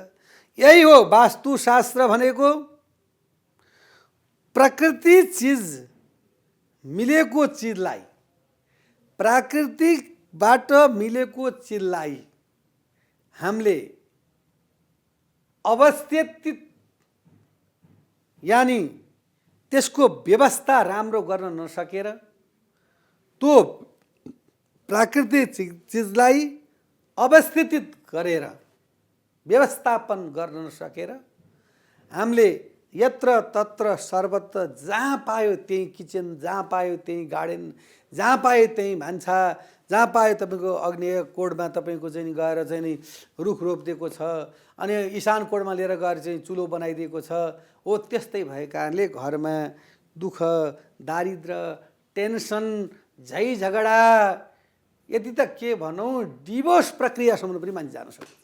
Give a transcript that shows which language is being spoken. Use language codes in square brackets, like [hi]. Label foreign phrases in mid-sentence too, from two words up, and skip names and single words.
[ne] यही हो वास्तुशास्त्र भनेको। प्रकृति चिज मिलेको चिजलाई, प्राकृतिकबाट मिलेको चिजलाई हामीले अवस्थित यानि त्यसको व्यवस्था राम्रो गर्न नसकेर त्यो प्राकृतिक चिजलाई अवस्थित गरेर व्यवस्थापन गर्न नसकेर हामीले [sa] यत्र तत्र सर्वत्र [ne] जहाँ पायो त्यही किचन, जहाँ पायो त्यही गार्डन, जहाँ पायो त्यही भान्सा, जहाँ पायो तपाईँको अग्नेय कोणमा तपाईँको चाहिँ गएर चाहिँ नि रुख रोपिदिएको छ, अनि ईशान कोणमा लिएर गएर चाहिँ चुलो बनाइदिएको छ। हो त्यस्तै भएको कारणले घरमा दुःख, दारिद्र, टेन्सन, झै झगडा, यदि त के भनौँ डिभोर्स प्रक्रियासम्म पनि मान्छे जान सक्छ।